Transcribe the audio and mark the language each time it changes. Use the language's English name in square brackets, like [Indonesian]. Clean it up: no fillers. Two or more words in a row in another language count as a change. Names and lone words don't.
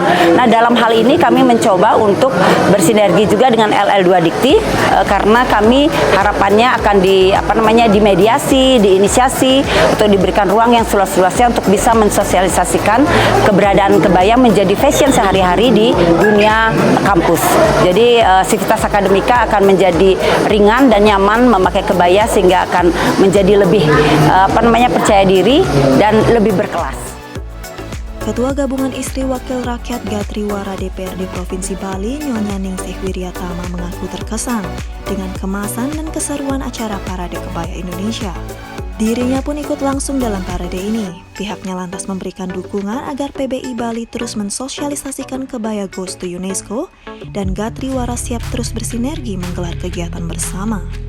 [Indonesian] Nah, dalam hal ini kami mencoba untuk bersinergi juga dengan LL2 Dikti, karena kami harapannya akan dimediasi, diinisiasi, untuk diberikan ruang yang seluas-luasnya untuk bisa mensosialisasikan keberadaan kebaya menjadi fashion sehari-hari di dunia kampus. Jadi Civitas Akademika akan menjadi ringan dan nyaman memakai kebaya, sehingga akan menjadi lebih percaya diri dan lebih berkelas. Ketua Gabungan Istri Wakil Rakyat Gatriwara DPRD Provinsi Bali, Nyonya Ningsih Wiryatama, mengaku terkesan dengan kemasan dan keseruan acara Parade Kebaya Indonesia. Dirinya pun ikut langsung dalam parade ini. Pihaknya lantas memberikan dukungan agar PBI Bali terus mensosialisasikan kebaya Goes to UNESCO dan Gatriwara siap terus bersinergi menggelar kegiatan bersama.